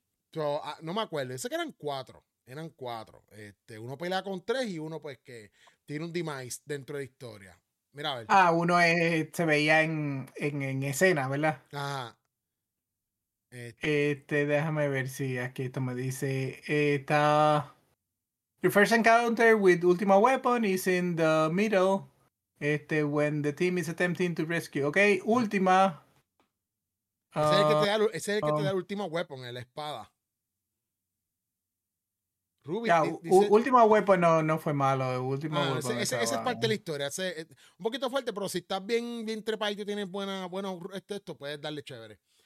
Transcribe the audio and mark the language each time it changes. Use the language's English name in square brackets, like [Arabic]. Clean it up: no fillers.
[Spanish] Pero, no me acuerdo. Ese que eran cuatro. Uno pelea con tres y uno pues que tiene un demise dentro de la historia. Mira, a ver. Uno se veía en escena, ¿verdad? Ajá. Déjame ver si aquí esto me dice. Está. [English] Your first encounter with Ultima Weapon is in the middle. When the team is attempting to rescue. Ok, Ultima. [Spanish] Ese es el que te da el Ultima Weapon, la espada. Ruby, ya, dice, última weapon no fue malo. Esa es parte de la historia. Un poquito fuerte, pero si estás bien trepadito y tienes buenos textos, puedes darle chévere.